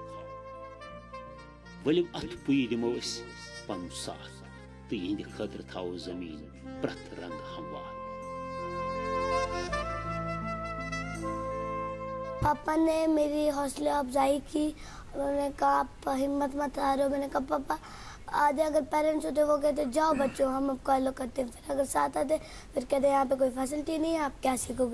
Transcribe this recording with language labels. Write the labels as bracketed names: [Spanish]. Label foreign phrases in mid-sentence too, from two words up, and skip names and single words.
[Kashmiri] ولو ات پوی دمو اس پن ساتھ, تو یہند خاطر تھاو زمین پرت رنگ ہموار. [Urdu] پاپا نے میری حوصلہ افزائی کی, انہوں نے کہا آپ ہمت مت ہارو. میں نے کہا پاپا آدھے اگر پیرنٹس ہوتے وہ کہتے جاؤ بچوں ہم اب کالو کرتے ہیں, پھر اگر ساتھ آتے پھر کہتے یہاں پہ کوئی فیسلٹی نہیں ہے آپ کیا سیکھو گے.